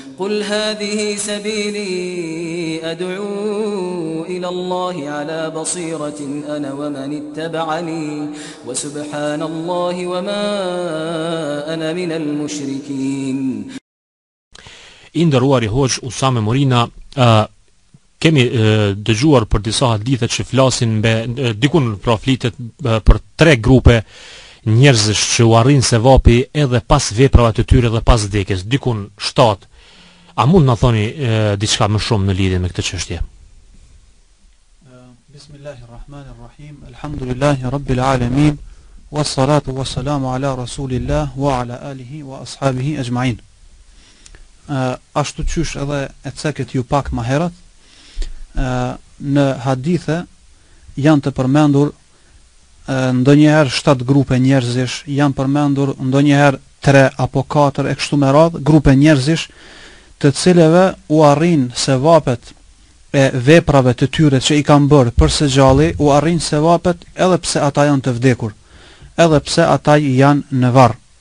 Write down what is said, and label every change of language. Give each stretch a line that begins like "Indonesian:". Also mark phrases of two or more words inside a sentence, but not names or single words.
Arabic: قل هذه سبيلي أدعو إلى الله على بصيرة أنا ومن اتبعني وسبحان الله وما أنا من المشركين.
Albanian: I nderuari Hoxh Usame Morina, kemi dëgjuar për disa hadithe që flasin mbe dikun pra flitet për 3 grupe njerëzish që u arrin sevapi edhe pas veprave të tyre dhe pas vdekjes, dikun 7. A mund na thoni diçka më shumë në lidhje me këtë çështje?
Arabic: بسم الله الرحمن الرحيم. الحمد لله رب العالمين والصلاة والسلام على رسول الله وعلى آله وأصحابه أجمعين.
Albanian: Ashtu qysh edhe e ceket ju pak më herët, në hadithe janë të përmendur ndonjëherë 7 grupe njerëzish, janë përmendur ndonjëherë 3 apo 4 e kështu me radhë, grupe njerëzish të cilëve u arrin sevapet e veprave të tyre që i kanë bërë për së gjalli, u arrin sevapet edhe pse ata janë të vdekur, edhe pse ata janë në varr.